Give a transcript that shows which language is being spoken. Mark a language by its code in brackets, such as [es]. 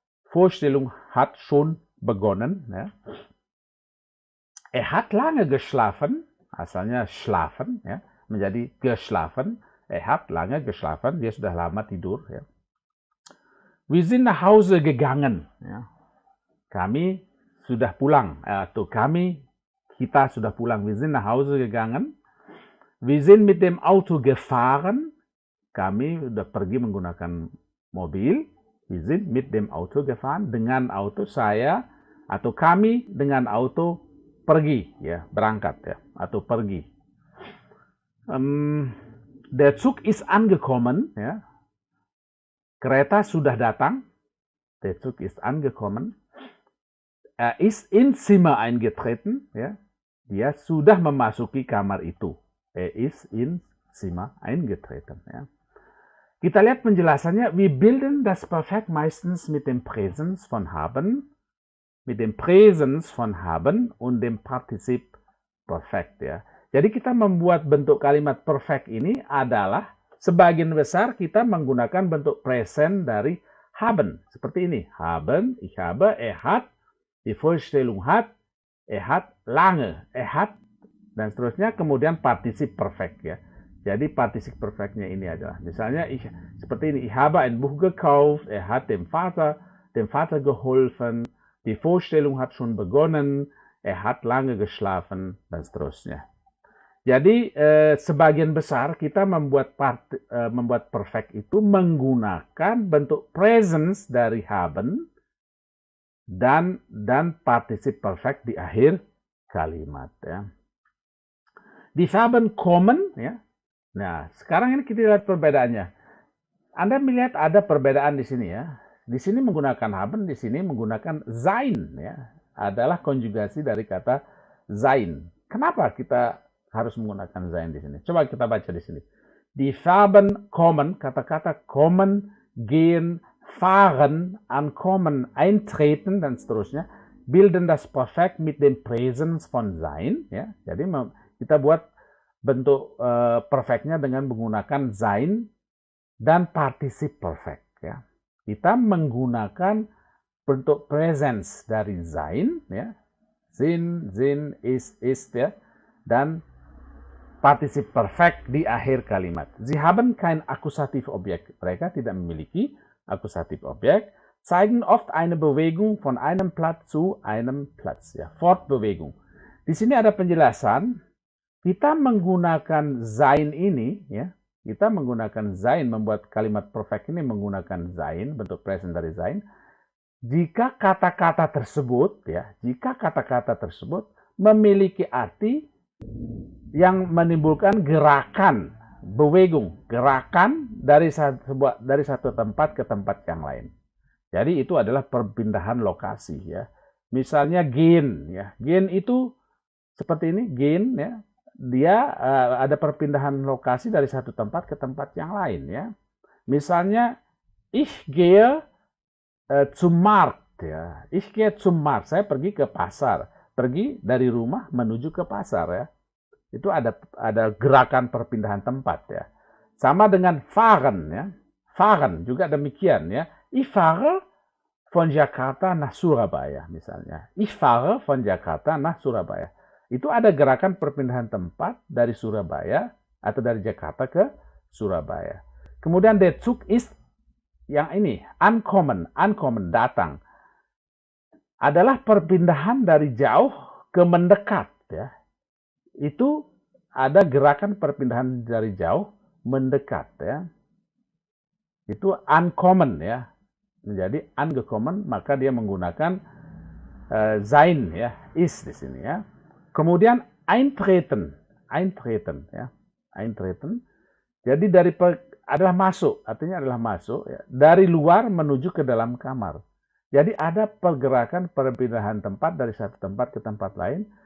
[de] Vorstellung hat schon begonnen ya. Er hat lange geschlafen, [id] asalnya [de] schlafen ya, [id] menjadi [de] geschlafen. Er hat lange geschlafen, [id] dia sudah lama tidur [de] ya. Wir sind nach Hause gegangen ya. [id] Kami sudah pulang atau kita sudah pulang. [de] Wir sind nach Hause gegangen. Wir sind mit dem Auto gefahren. [id] Kami sudah pergi menggunakan mobil. [de] Wir sind mit dem Auto gefahren. [id] Dengan auto saya atau kami dengan auto pergi ya, berangkat ya, atau pergi. [de] Der Zug ist angekommen ya. [id] Kereta sudah datang. [de] Der Zug ist angekommen. Er ist ins Zimmer eingetreten ya. [id] Dia sudah memasuki kamar itu. [de] Er ist ins Zimmer eingetreten ya. [id] Kita lihat penjelasannya. [de] Wir bilden das Perfekt meistens mit dem Präsens von haben. Mit dem Präsens von haben und dem Partizip perfekt ya. [id] Jadi kita membuat bentuk kalimat perfect ini adalah sebagian besar kita menggunakan bentuk present dari haben. Seperti ini. [de] Haben, ich habe, er hat, die Vorstellung hat, er hat lange, er hat, [id] dan seterusnya. Kemudian partizip perfect ya. Jadi partizip perfectnya ini adalah misalnya seperti ini. [de] Ich habe ein Buch gekauft, er hat dem Vater geholfen. Die Vorstellung hat schon begonnen, er hat lange geschlafen, [id] dan seterusnya. Jadi sebagian besar kita membuat perfect itu menggunakan bentuk presence dari haben dan partizip perfect di akhir kalimat ya. [de] Die Verben kommen [id] ya. Nah, sekarang ini kita lihat perbedaannya. Anda melihat ada perbedaan di sini ya. Di sini menggunakan haben, di sini menggunakan sein ya. Adalah konjugasi dari kata sein. Kenapa kita harus menggunakan sein di sini? Coba kita baca di sini. [de] Die Verben kommen, [id] kata-kata [de] kommen, gehen, fahren, ankommen, eintreten dan seterusnya bilden das Perfekt mit dem Präsens von sein ya. [id] Jadi kita buat bentuk perfectnya dengan menggunakan sein dan particip perfect ya. Kita menggunakan bentuk presence dari sein ya, sind, ist ya, dan partizip perfect di akhir kalimat. [de] Sie haben kein Akkusativobjekt. [id] Mereka tidak memiliki Akkusativobjekt. [de] Zeigen oft eine Bewegung von einem Platz zu einem Platz ya, Fortbewegung. [id] Di sini ada penjelasan. Kita menggunakan sein ini ya. Kita menggunakan sein, membuat kalimat perfect ini menggunakan sein, bentuk present dari sein. Jika kata-kata tersebut memiliki arti yang menimbulkan gerakan, bewegung, gerakan dari satu tempat ke tempat yang lain. Jadi itu adalah perpindahan lokasi ya. Misalnya gehen ya. Gehen itu seperti ini, gehen ya. Dia ada perpindahan lokasi dari satu tempat ke tempat yang lain ya. Misalnya [de] ich gehe zum Markt ya. Ich gehe zum Markt, [id] saya pergi ke pasar. Pergi dari rumah menuju ke pasar ya. Itu ada gerakan perpindahan tempat ya. Sama dengan fahren ya. Fahren juga demikian ya. [de] Ich fahre von Jakarta nach Surabaya [id] misalnya. [de] Ich fahre von Jakarta nach Surabaya. [id] Itu ada gerakan perpindahan tempat dari Surabaya atau dari Jakarta ke Surabaya. Kemudian [de] der Zug ist [id] yang ini, ankommen, datang. Adalah perpindahan dari jauh ke mendekat ya. Itu ada gerakan perpindahan dari jauh mendekat ya. Itu ankommen ya. menjadi angekommen, maka dia menggunakan sein, ya, ist di sini, ya. Kemudian eintreten, ya, eintreten. Jadi adalah masuk, artinya adalah masuk, ya, dari luar menuju ke dalam kamar. Jadi ada pergerakan perpindahan tempat dari satu tempat ke tempat lain.